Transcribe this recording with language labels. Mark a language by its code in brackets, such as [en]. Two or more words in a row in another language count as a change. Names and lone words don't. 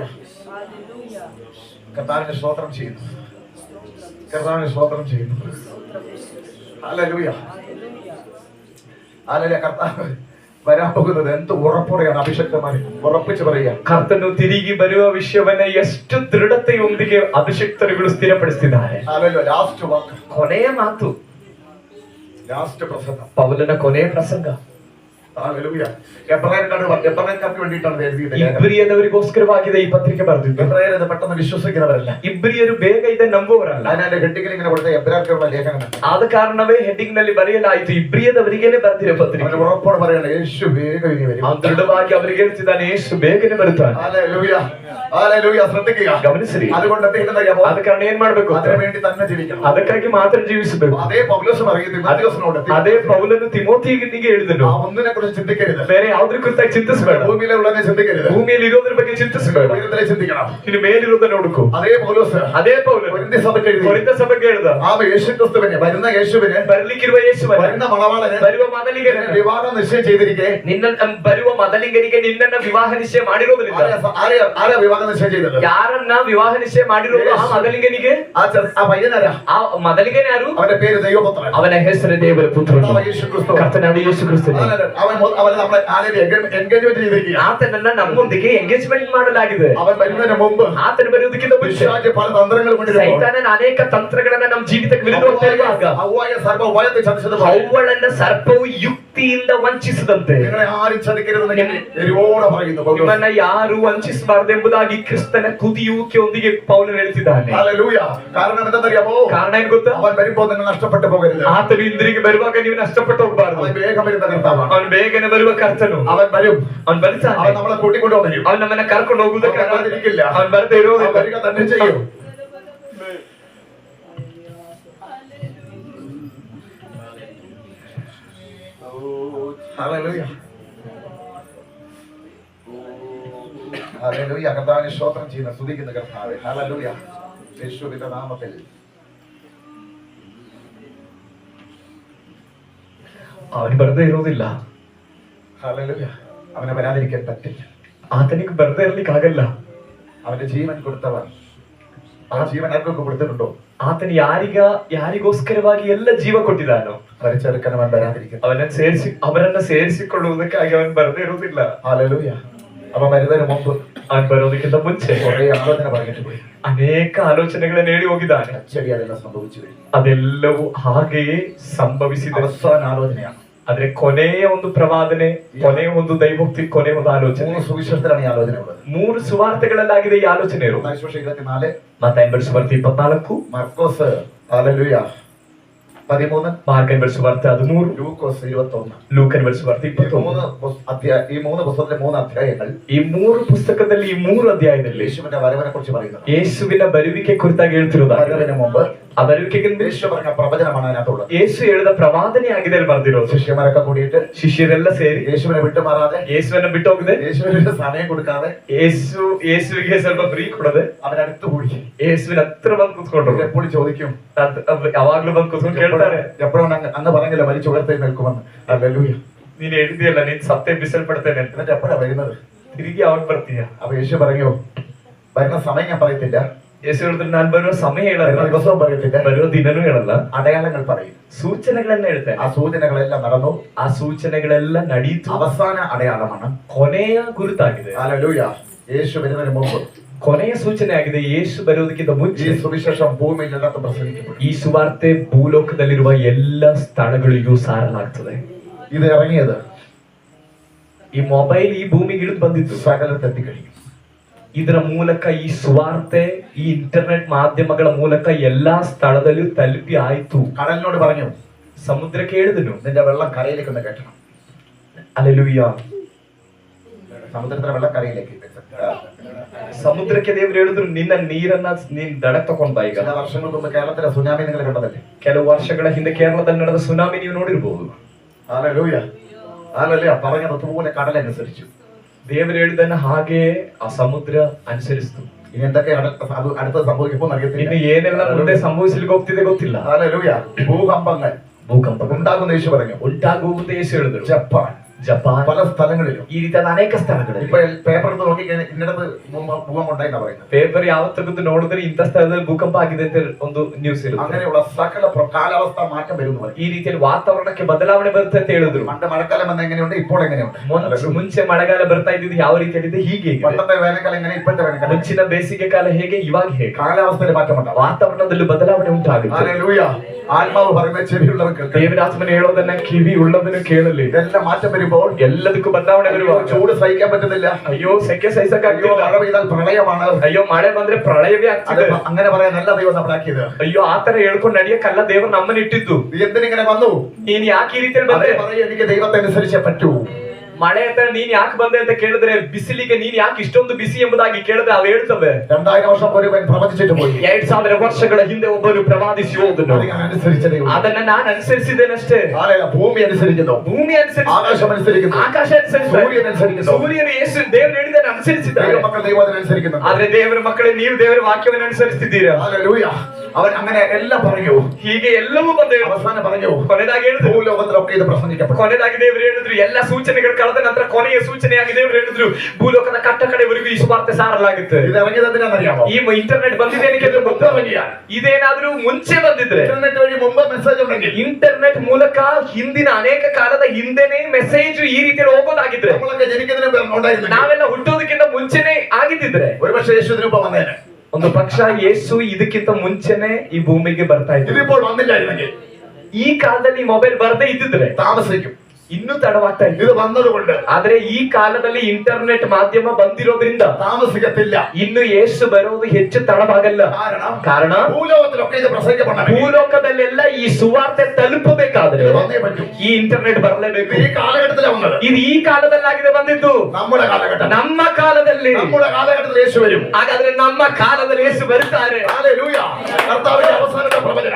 [ml] കർത്താവിന്റെ സ്തോത്രം ചെയ്യുന്നു, കർത്താവിന്റെ സ്തോത്രം ചെയ്യുന്നു. ഹല്ലേലൂയ, ഹല്ലേലൂയ. കർത്താവ് വരാൻ പോകുന്നത് എന്ത് ഉറപ്പോടെയാണ് അഭിഷക്തന്മാരെ ഉറപ്പിച്ച് പറയുക. [kn] ಕರ್ತನು ತಿರುಗಿ ಬರುವ ವಿಷಯವನ್ನ ಎಷ್ಟು ದೃಢತೆಯೊಂದಿಗೆ ಅಭಿಷಕ್ತರುಗಳು ಸ್ಥಿರಪಡಿಸಿದ್ದಾರೆ. [ml] ഹല്ലേലൂയ. ലാസ്റ്റ് വാക്ക്, [kn] ಕೊನೆಯ ಮಾತು, [ml] ലാസ്റ്റ് പ്രസംഗം. [kn] ಪೌಲನ ಕೊನೆಯ ಪ್ರಸಂಗ. [ml] ഹല്ലേലൂയ. എബ്രായർക്ക് വേണ്ടിയിട്ടാണ് എഴുതിയത്. [kn] ಇಬ್ರಿಯದವರಿಗೋಸ್ಕರವಾಗಿದೆ ಈ ಪತ್ರಿಕೆ ಬರೆದಿದ್ದು. [ml] എബ്രായർ ഇത് പെട്ടെന്ന് വിശ്വസിക്കുന്നവരല്ല. [kn] ಇಬ್ರಿಯರು ಬೇಗ ಇದನ್ನು ನಂಬುವವರಲ್ಲ. [ml] അതിന്റെ ഹെഡിങ്ങിൽ ഇങ്ങനെ കൊടുത്ത എബ്രായർക്കുള്ള ലേഖനം [kn] ಆದ ಕಾರಣವೇ ಹೆಡ್ಡಿಂಗ್ ನಲ್ಲಿ ಬರೆಯಲಾಯಿತು, ಇಬ್ರಿಯದವರಿಗೇನೆ ಬರೆದಿರೋ ಪತ್ರಿಕೆ. [ml] അവന് ഉറപ്പോടെ പറയണം, യേശു വേഗം ഇനി വരും. [kn] ಅವನು ದೃಢವಾಗಿ ಅವರಿಗೆ ಹೇಳ್ತಿದ್ದಾನೆ, ಯೇಸು ಬೇಗನೆ ಬರುತ್ತಾನೆ. [ml] ഹല്ലേലൂയ, ഹല്ലേലൂയ. ശ്രദ്ധിക്കുക, [kn] ಗಮನಿಸಿರಿ. [ml] അതുകൊണ്ട് എന്ത് അറിയാമോ? [kn] ಆದ ಕಾರಣ ಏನ್ ಮಾಡ್ಬೇಕು? [ml] അതിനു വേണ്ടി തന്നെ ജീവിക്കണം. [kn] ಅದಕ್ಕಾಗಿ ಮಾತ್ರ ಜೀವಿಸಬೇಕು. [ml] അതേ പൗലോസ് പറയും തിമോഥെയോസിനോട്, [kn] ಅದೇ ಪೌಲನು ತಿಮೋಥಿಗೆ ಹೇಳಿದನು, [ml] ആ ഒന്നിനെ കുറിച്ച് ചിന്തിക്കരുത്, [kn] ಬೇರೆ ಯಾವ್ದ್ರ ಕುರಿತಾಗಿ ಚಿಂತಿಸಬೇಡ, [ml] ഭൂമിയിലെ ഉള്ളതിനെ ചിന്തിക്കരുത്, [kn] ಭೂಮಿಯಲ್ಲಿ ಇರೋದ್ರ ಬಗ್ಗೆ ಚಿಂತಿಸಬೇಡ, [ml] ഉയരത്തിലെ ചിന്തിക്കണം. [kn] ಇನ್ನು ಮೇಲಿರೋದನ್ನ ಹುಡುಕು. [ml] അതേ പൗലോസ് [kn] ಅದೇ ಪೌಲನು [ml] കൊരിന്ത്യ സഭയ്ക്ക് എഴുതി, [kn] ಕೊರಿಂಥ ಸಭೆಗೆ ಹೇಳಿದ, [ml] ആ യേശു ക്രിസ്തുവിനെ, വരുന്ന യേശുവിനെ, [kn] ಬರ್ಲಿಕ್ಕಿರುವ ಯೇಸುವನ್ನ, [ml] വരുന്ന മണവാളനെ [kn] ಬರುವ ಮೊದಲಿಗನ [ml] വിവാഹം നിശ്ചയം ചെയ്തിരിക്കെ, [kn] ನಿನ್ನ ಬರುವ ಮೊದಲಿಗನಿಗೆ ನಿನ್ನನ್ನ ವಿವಾಹ ನಿಶ್ಚಯ ಮಾಡಿರೋದ್ರಿಂದ, [ml] ആരാ വിവാഹം നിശ്ചയം ചെയ്തത്? [kn] ಯಾರನ್ನ ವಿವಾಹ ನಿಶ್ಚಯ ಮಾಡಿರೋದು ಆ ಮೊದಲಿಗನಿಗೆ. [ml] ആ പയ്യനാരാ? [kn] ಆ ಮೊದಲಿಗನ ಯಾರು? [ml] അവന്റെ പേര് ദൈവപുത്രൻ, [kn] ಅವನ ಹೆಸರು ದೇವರ ಪುತ್ರನು, [ml] യേശു ക്രിസ്തു. [kn] ಕರ್ತನಾದ ಯೇಸು ಕ್ರಿಸ್ತನು. [ml] അവൻ നമ്മളെ എൻഗേജ്മെന്റ് ചെയ്തിരിക്കുക. [kn] ಆತನನ್ನ ನಮ್ಮೊಂದಿಗೆ ಎಂಗೇಜ್ಮೆಂಟ್ ಮಾಡಲಾಗಿದೆ. [ml] അവൻ വരുന്നതിന് മുമ്പ് [kn] ಆತನ ಬರುವುದಕ್ಕಿಂತ ಮುಂಚೆ [ml] പിശാച് പല തന്ത്രങ്ങൾ കൊണ്ടിരുന്നു. [kn] ಸೈತಾನನ ಅನೇಕ ತಂತ್ರಗಳನ್ನ ನಮ್ಮ ಜೀವಿತಕ್ಕೆ ವಿರುದ್ಧವಾಗಿ [ml] ഹവ്വായെ സർവ്വ ഉയർത്തി ചതിച്ചതുപോലെ [kn] ಅವ್ವಳನ್ನ ಸರ್ಪವು ಕತ್ತಿಯಿಂದ ವಂಚಿಸದಂತೆ [ml] നിങ്ങളെ ആരും ചതിക്കരുതെന്ന് ഞാൻ എരിവോടെ പറയുന്നു പൗലോസ്. [kn] ನಿಮ್ಮನ್ನ ಯಾರು ವಂಚಿಸಬಾರದೆಂಬುದಾಗಿ ಕ್ರಿಸ್ತನ ತುದಿಯೂಕೆಯೊಂದಿಗೆ ಪೌಲನು ಹೇಳ್ತಿದ್ದಾನೆ. [ml] ഹല്ലേലൂയ. കാരണം എന്തെന്നറിയാമോ? [kn] ಕಾರಣ ಏನು ಗೊತ್ತಾ? [ml] അവൻ വരുമ്പോൾ നിങ്ങൾ നഷ്ടപ്പെട്ടു പോകരുത്. [kn] ಆತನು ಹಿಂದಿರುಗಿ ಬರುವಾಗ ನೀವು ನಷ್ಟಪಟ್ಟು ಹೋಗಬಾರದು. [ml] അവൻ വേഗം വരുന്ന കർത്താവാണ്. [kn] ಅವನು ಬೇಗನೆ ಬರುವ ಕರ್ತನು. [ml] അവൻ വരും. [kn] ಅವನು ಬರ್ತಾನೆ. [ml] അവൻ നമ്മളെ കൂട്ടിക്കൊണ്ടു വരും. [kn] ಅವನು ನಮ್ಮನ್ನ ಕರ್ಕೊಂಡು ಹೋಗುವುದಕ್ಕೆ [ml] അവൻ വരാതിരിക്കില്ല. [kn] ಅವನು ಬರದೇ [ml] അവൻ [kn] ಇರೋದಿಲ್ಲ. [ml] വരിക തന്നെ ചെയ്യും. ഹല്ലേലൂയ. ഹല്ലേലൂയ. കർത്താവിനെ സ്തോത്രം ചെയ്യുന്ന സ്തുതിക്കുന്ന കർത്താവേ. ഹല്ലേലൂയ. യേശുവിന്റെ നാമത്തിൽ [kn] ಅವನು ಬರದೇ ಇರೋದಿಲ್ಲ. [ml] ഹല്ലേലൂയ. അവനെ വരാതിരിക്കാൻ പറ്റില്ല. [kn] ಆತನಿಗೆ ಬರದೇ ಇರ್ಲಿಕ್ಕೆ ಆಗಲ್ಲ. [ml] അവന്റെ ജീവൻ കൊടുത്തവൻ ആ ജീവൻ ആർക്കൊക്കെ കൊടുത്തിട്ടുണ്ടോ? [kn] ಆತನು ಯಾರಿಗೋಸ್ಕರವಾಗಿ ಎಲ್ಲ ಜೀವ ಕೊಟ್ಟಿದ್ದಾನೋ [ml] വരച്ചെടുക്കാൻ അവൻ വരാതിരിക്കും. [kn] ಅವರನ್ನ ಸೇರಿಸಿಕೊಳ್ಳುವುದಕ್ಕಾಗಿ ಅವನು ಬರದೇ ಇರುವುದಿಲ್ಲ. [ml] ഹല്ലേലൂയ. അവൻ വരുന്നതിന് മുമ്പ് [kn] ಅವನು ಬರೋದಕ್ಕಿಂತ ಮುಂಚೆ [ml] കുറെ ആലോചന പറഞ്ഞിട്ട് പോയി. [kn] ಅನೇಕ ಆಲೋಚನೆಗಳನ್ನು ಹೇಳಿ ಹೋಗಿದ್ದಾನೆ. [ml] അച്ചടി അതെല്ലാം സംഭവിച്ചു കഴിഞ്ഞു. [kn] ಅದೆಲ್ಲವೂ ಹಾಗೆಯೇ ಸಂಭವಿಸಿದೆ. [ml] അവസാന ആലോചനയാണ്. [kn] ಆದ್ರೆ ಕೊನೆಯ ಒಂದು ಪ್ರವಾದನೆ, ಕೊನೆಯ ಒಂದು ದೈವೋಕ್ತಿ, ಕೊನೆಯ ಒಂದು ಆಲೋಚನೆ. [ml] 3 സുവിശേഷത്തിലാണ് ഈ ആലോചന ഉള്ളത്. [kn] 3 ಸುವಾರ್ತೆಗಳಲ್ಲಾಗಿದೆ ಈ ಆಲೋಚನೆ ಇರೋದು. [ml] മത്തായി സുവിശേഷം 24, [kn] ಮತ್ತಾಯ ಸುವಾರ್ತೆ 24, [ml] മർക്കോസ് ഹല്ലേലൂയ 13, [kn] ಮಾರ್ಕನ ಸುವಾರ್ತೆ 13, [ml] ലൂക്കോസ് 21. [kn] ಲೂಕನ ಸುವಾರ್ತೆ 21. [ml] ഈ മൂന്ന് പുസ്തകത്തിലെ 3 അധ്യായങ്ങൾ [kn] ಈ 3 ಪುಸ್ತಕದಲ್ಲಿ ಈ 3 ಅಧ್ಯಾಯದಲ್ಲಿ [ml] യേശുവിന്റെ വരവിനെ കുറിച്ച് പറയുന്നു. [kn] ಯೇಸುವಿನ ಬರುವಿಕೆ ಕುರಿತಾಗಿ ಹೇಳ್ತಿರೋದು. [ml] വരവിന് മുമ്പ് [kn] ಆ ಬರುವಿಕೆಗೆ [ml] യേശു പറഞ്ഞ പ്രവചനമാണ് അതിനകത്തുള്ളത്. [kn] ಯೇಸು ಹೇಳಿದ ಪ್ರವಾದನೆ ಆಗಿದೆ ಅಲ್ಲಿ ಬರ್ದಿರೋದು. [ml] ശിഷ്യന്മാരൊക്കെ കൂടിയിട്ട് [kn] ಶಿಷ್ಯರೆಲ್ಲ ಸೇರಿ [ml] യേശുവിനെ വിട്ടുമാറാതെ, [kn] ಯೇಸುವನ್ನ ಬಿಟ್ಟು ಹೋಗದೆ, [ml] യേശുവിന് സമയം കൊടുക്കാതെ, [kn] ಯೇಸುವಿಗೆ ಸ್ವಲ್ಪ ಫ್ರೀ ಕೊಡದೆ [ml] അവനടുത്ത് കൂടി [kn] ಯೇಸುವಿನ ಹತ್ರ ಬಂದು ಕೂತ್ಕೊಂಡ್ರು. [ml] എപ്പോഴും ചോദിക്കും, [kn] ಯಾವಾಗ್ಲೂ ಬಂದು ಕೂತ್ಕೊಂಡು ಕೇಳ್ತಾರೆ, [ml] എപ്പോഴും അങ്ങ് പറഞ്ഞില്ല മരിച്ചു ഉയർത്തേക്ക് നിൽക്കുമെന്ന്. ഹല്ലേലൂയ. [kn] ನೀನ್ ಹೇಳಿದ್ಯಲ್ಲ ನೀನ್ ಸತ್ತೇ ಬಿಸಲ್ಪಡ್ತೇನೆ ಅಂತ. [ml] എന്നിട്ട് എപ്പോഴാ വരുന്നത്? [kn] ತಿರುಗಿ ಯಾವಾಗ ಬರ್ತೀಯ? [ml] അപ്പൊ യേശു പറഞ്ഞു, വരുന്ന സമയം ഞാൻ പറയത്തില്ല, [kn] ಯೇಸು ಹೇಳಿದ್ರೆ ನಾನು ಬರುವ ಸಮಯ [ml] വരുന്ന [kn] ಹೇಳಲ್ಲ, [ml] ദിവസവും പറയത്തില്ല, [kn] ಬರುವ ದಿನನೂ ಹೇಳಲ್ಲ, [ml] അടയാളങ്ങൾ പറയും. [kn] ಸೂಚನೆಗಳನ್ನ ಹೇಳ್ತೇನೆ. [ml] ആ സൂചനകളെല്ലാം നടന്നു. [kn] ಆ ಸೂಚನೆಗಳೆಲ್ಲ ನಡೀತು. [ml] അവസാന അടയാളമാണ് [kn] ಕೊನೆಯ ಗುರುತಾಗಿದೆ. [ml] ഹല്ലേലൂയ. യേശു വരുന്നതിന് മുമ്പ് [kn] ಕೊನೆಯ ಸೂಚನೆ ಆಗಿದೆ. ಯೇಸು ಬರುವುದಕ್ಕಿಂತ [ml] ഈ [kn] ಮುಂಚೆ [ml] സുവിശേഷം ഭൂമിയിലെല്ലാം പ്രസംഗിക്കപ്പെടും. [kn] ಈ ಸುವಾರ್ತೆ ಭೂಲೋಕದಲ್ಲಿರುವ ಎಲ್ಲ ಸ್ಥಳಗಳಿಗೂ ಸಾರಲಾಗ್ತದೆ. [ml] ഇത് ഇറങ്ങിയത് [kn] ಈ ಮೊಬೈಲ್ ಈ ಭೂಮಿಗೆ ಇಳಿದು ಬಂದಿತ್ತು, [ml] സകലത്തെത്തി കഴിയും. [kn] ಇದರ ಮೂಲಕ ಈ ಸುವಾರ್ತೆ ಈ ಇಂಟರ್ನೆಟ್ ಮಾಧ್ಯಮಗಳ ಮೂಲಕ ಎಲ್ಲಾ ಸ್ಥಳದಲ್ಲೂ ತಲುಪಿ ಆಯ್ತು. [ml] കടലിനോട് പറഞ്ഞു, [kn] ಸಮುದ್ರಕ್ಕೆ ಹೇಳಿದನು, [ml] നിന്റെ വെള്ളം കരയിലേക്ക് ഒന്ന് കെട്ടണം. [kn] ಅಲ್ಲೆಲೂಯ. [ml] സമുദ്രത്തിലെ വെള്ളം കരയിലേക്ക്. [kn] ಸಮುದ್ರಕ್ಕೆ ದೇವರು ಹೇಳಿದ್ರು, ನಿನ್ನ ನೀರನ್ನ ನೀನ್ ದಡಕ್ ತಕೊಂಡ್ ಬಾ. ಈಗ [ml] ചില വർഷങ്ങൾക്ക് മുമ്പ് കേരളത്തിലെ സുനാമി നിങ്ങൾ കണ്ടതല്ലേ? [kn] ಕೆಲವು ವರ್ಷಗಳ ಹಿಂದೆ ಕೇರಳದಲ್ಲಿ ನಡೆದ ಸುನಾಮಿ ನೀವು ನೋಡಿರ್ಬಹುದು. [ml] ഹല്ലേലൂയ. ഹല്ലേലൂയ. പറഞ്ഞതുപോലെ കടലനുസരിച്ചു. [kn] ದೇವರು ಹೇಳಿದನ್ನ ಹಾಗೆ ಆ ಸಮುದ್ರ ಅನುಸರಿಸಿತು. [ml] ഇനി എന്തൊക്കെ അടുത്ത് സംഭവിക്കുമ്പോൾ അറിയത്തില്ല. [kn] ಇನ್ನು ಏನೆಲ್ಲ ಮುಂದೆ ಸಂಭವಿಸಲಿಕ್ಕೆ ಹೋಗ್ತಿದೆ ಗೊತ್ತಿಲ್ಲ. [ml] ഹല്ലേലൂയ. ഭൂകമ്പങ്ങൾ [kn] ಭೂಕಂಪ [ml] ഉണ്ടാകുന്ന യേശു പറഞ്ഞു. [kn] ಉಂಟಾಗುವುದು ಯೇಸು ಹೇಳಿದ್ರು. [ml] ജപ്പാൻ പല സ്ഥലങ്ങളിലും [kn] ಈ ರೀತಿಯಾದ ಅನೇಕ ಸ್ಥಳಗಳಲ್ಲಿ. [ml] ഇപ്പൊ പേപ്പർ എടുത്ത് നോക്കി ഇന്നിടത്ത് ഭൂകമ്പം ഉണ്ടായിന്നാ പറയുന്നത്. [kn] ಪೇಪರ್ ಯಾವತ್ತೂ ನೋಡಿದ್ರೆ ಇಂಥ ಸ್ಥಳದಲ್ಲಿ ಭೂಕಂಪ ಆಗಿದೆ ಅಂತ ಒಂದು ನ್ಯೂಸ್ ಇರುತ್ತೆ. [ml] അങ്ങനെയുള്ള സകല കാലാവസ്ഥ മാറ്റം വരുന്നു. [kn] ಈ ರೀತಿಯಲ್ಲಿ ವಾತಾವರಣಕ್ಕೆ ಬದಲಾವಣೆ ಬರುತ್ತೆ ಅಂತ ಹೇಳಿದ್ರು. [ml] പണ്ട് മഴക്കാലം വന്ന എങ്ങനെയുണ്ട്, ഇപ്പോൾ എങ്ങനെയുണ്ട്? [kn] ಮುಂಚೆ ಮಳೆಗಾಲ ಬರ್ತಾ ಇದ್ದಿದ್ದು ಯಾವ ರೀತಿಯಲ್ಲಿದೆ, ಹೀಗೆ. [ml] പണ്ടത്തെ വേനൽക്കാലം എങ്ങനെ, ഇപ്പോഴത്തെ വേനൽക്കാലം? [kn] ಮುಂಚಿನ ಬೇಸಿಗೆ ಕಾಲ ಹೇಗೆ, ಇವಾಗ ಹೇಗೆ. [ml] കാലാവസ്ഥയിൽ മാറ്റമുണ്ടാവും. [kn] ವಾತಾವರಣದಲ್ಲಿ ಬದಲಾವಣೆ ಉಂಟಾಗುತ್ತೆ. [ml] ഹല്ലേലൂയ. ആത്മാവ് പറയുന്ന ചെവിയുള്ളവർ കേൾക്കണം. [kn] ದೇವರಾತ್ಮನ ಹೇಳೋದನ್ನ ಕಿವಿ ಉಳ್ಳವನು ಕೇಳಲಿ. [ml] ഇതെല്ലാം മാറ്റം വരുമ്പോൾ [kn] ಎಲ್ಲದಕ್ಕೂ ಬದಲಾವಣೆ ಬರುವಾಗ [ml] ചൂട് സഹിക്കാൻ പറ്റുന്നില്ല. [kn] ಅಯ್ಯೋ ಸೆಕೆ ಸಹಿಸಕ್ಕಾಗ್ತಿಲ್ಲ. [ml] മഴ പെയ്താൽ പ്രളയമാണ്. [kn] ಅಯ್ಯೋ ಮಳೆ ಬಂದ್ರೆ ಪ್ರಳಯವೇ ಆಗ್ತದೆ. [ml] അങ്ങനെ പറയാൻ നല്ല ദൈവം നമ്മളാക്കിയത്. [kn] ಅಯ್ಯೋ ಆತರ ಹೇಳ್ಕೊಂಡು ನಡೆಯಕ್ಕಲ್ಲ ದೇವರು ನಮ್ಮನ್ನ ಇಟ್ಟಿದ್ದು. [ml] നീ എന്തിനിങ്ങനെ വന്നു? [kn] ನೀನ್ ಯಾಕೆ ಈ ರೀತಿಯಲ್ಲಿ ಬಂದ್ರೆ? [ml] പറയും, എനിക്ക് ദൈവത്തെ അനുസരിച്ചേ പറ്റൂ. [kn] ಮಳೆ ಹತ್ರ ನೀನ್ ಯಾಕೆ ಬಂದೆ ಅಂತ ಕೇಳಿದ್ರೆ, ಬಿಸಿಲಿಗೆ ನೀನ್ ಯಾಕೆ ಇಷ್ಟೊಂದು ಬಿಸಿ ಎಂಬುದಾಗಿ ಕೇಳಿದ್ರೆ ಅವು ಹೇಳ್ತವೆ. [ml] 2000 വർഷം ഒരുവൻ പ്രവചിച്ചിട്ട് പോയി. [kn] 2000 ವರ್ಷಗಳ ಹಿಂದೆ ಒಬ್ಬರು ಪ್ರವಾದಿಸಿ ಹೋದನು. ಅದನ್ನ ನಾನು ಅನುಸರಿಸಿದ್ದೇನಷ್ಟೇ. [ml] ಭೂಮಿ അനുസരിക്കുന്നു, [kn] ಭೂಮಿ ಅನುಸರಿಸಿ, [ml] ആകാശം അനുസരിക്കുന്നു, [kn] ಆಕಾಶ ಅನುಸರಿಸಿ, [ml] സൂര്യൻ അനുസരിക്കുന്നു, [kn] ಸೂರ್ಯನು ಯೇಸು ದೇವರು ಹೇಳಿದ್ದನ್ನು ಅನುಸರಿಸಿದ್ದಾರೆ. [ml] മക്കൾ ദൈവത്തെ അനുസരിക്കുന്നു. [kn] ಆದ್ರೆ ದೇವರ ಮಕ್ಕಳೇ, ನೀವು ದೇವರ ವಾಕ್ಯವನ್ನು ಅನುಸರಿಸುತ್ತಿದ್ದೀರಾ. [ml] ഹല്ലേലൂയ. അവൻ അങ്ങനെ എല്ലാം പറഞ്ഞു. [kn] ಹೀಗೆ ಎಲ್ಲವೂ ಬಂದು [ml] അവസാനം പറഞ്ഞു, [kn] ಕೊನೆದಾಗಿ ಹೇಳಿದ್ರು, [ml] ഭൂലോകത്തിലൊക്കെ ഇത് പ്രസംഗിക്കപ്പെട്ടു. [kn] ಕೊನೆದಾಗಿ ದೇವರು ಹೇಳಿದ್ರು, ಎಲ್ಲ ಸೂಚನೆಗಳು ಕಳೆದ ನಂತರ ಕೊನೆಯ ಸೂಚನೆಯಾಗಿ ದೇವರು ಹೇಳಿದ್ರು, ಭೂಲೋಕದ ಕಟ್ಟ ಕಡೆವರೆಗೂ ಈ ಸುವಾರ್ತೆ ಸಾರಲಾಗುತ್ತೆ. [ml] ഇത് ഇറങ്ങിയത് എന്തിനാണെന്നറിയാമോ? [kn] ಈ ಇಂಟರ್ನೆಟ್ ಬಂದಿದ್ದೇನೆ ಗೊತ್ತಿಲ್ಲ. ಇದೇನಾದ್ರೂ ಮುಂಚೆ ಬಂದಿದ್ರೆ, [ml] ഇന്റർനെറ്റ് വഴി മുമ്പ് മെസ്സേജ് ഉണ്ടെങ്കിൽ, [kn] ಇಂಟರ್ನೆಟ್ ಮೂಲಕ ಹಿಂದಿನ ಅನೇಕ ಕಾಲದ ಹಿಂದೆನೆ ಮೆಸೇಜ್ ಈ ರೀತಿಯಲ್ಲಿ ಹೋಗೋದಾಗಿದ್ರೆ, [ml] നമ്മളൊക്കെ ജനിക്കുന്നതിന് മുമ്പ് ഉണ്ടായിരുന്നു, [kn] ನಾವೆಲ್ಲ ಹುಟ್ಟೋದಕ್ಕಿಂತ ಮುಂಚೆನೆ ಆಗಿದ್ದಿದ್ರೆ, [ml] ഒരുപക്ഷെ യേശു ഇതിനു മുമ്പ് വന്നേനെ. [kn] ಒಂದು ಪಕ್ಷ ಯೇಸು ಇದಕ್ಕಿಂತ ಮುಂಚೆನೆ ಈ ಭೂಮಿಗೆ ಬರ್ತಾ ಇದ್ರು. [ml] ഇതിപ്പോൾ വന്നില്ലായിരുന്നെങ്കിൽ, [kn] ಈ ಕಾಲದಲ್ಲಿ ಮೊಬೈಲ್ ಬರದೇ ಇದ್ದಿದ್ರೆ [ml] താമസിക്കും. [kn] ಇನ್ನೂ ತಡವಾಗ್ತಾ ಇದೆ. [ml] ഇത് വന്നതുകൊണ്ട് [kn] ಆದ್ರೆ ಈ ಕಾಲದಲ್ಲಿ ಇಂಟರ್ನೆಟ್ ಮಾಧ್ಯಮ ಬಂದಿರೋದ್ರಿಂದ [ml] താമസിക്കത്തില്ല. [kn] ಇನ್ನು ಯೇಸು ಬರೋದು ಹೆಚ್ಚು ತಡವಾಗಲ್ಲ. ಕಾರಣ [ml] ഭൂലോകത്തിലൊക്കെ ഇത് പ്രസംഗിക്കപ്പെടണം. [kn] ಭೂಲೋಕದಲ್ಲೆಲ್ಲ ಈ ಸುವಾರ್ತೆ ತಲುಪಬೇಕಾದ್ರೆ [ml] ഇത് വന്നേ പറ്റൂ. [kn] ಈ ಇಂಟರ್ನೆಟ್ ಬರಲೇಬೇಕು. [ml] ഈ കാലഘട്ടത്തിലാണ് വന്നത്. [kn] ಇದು ಈ ಕಾಲದಲ್ಲಾಗಿದೆ ಬಂದಿದ್ದು. [ml] നമ്മുടെ കാലഘട്ടം. [kn] ನಮ್ಮ ಕಾಲದಲ್ಲಿ [ml] നമ്മുടെ കാലഘട്ടത്തിൽ യേശു വരും. [kn] ಹಾಗಾದ್ರೆ ನಮ್ಮ ಕಾಲದಲ್ಲಿ ಯೇಸು ಬರ್ತಾರೆ. [ml] ഹല്ലേലൂയ. കർത്താവിന്റെ അവസാനത്തെ പ്രവചനം.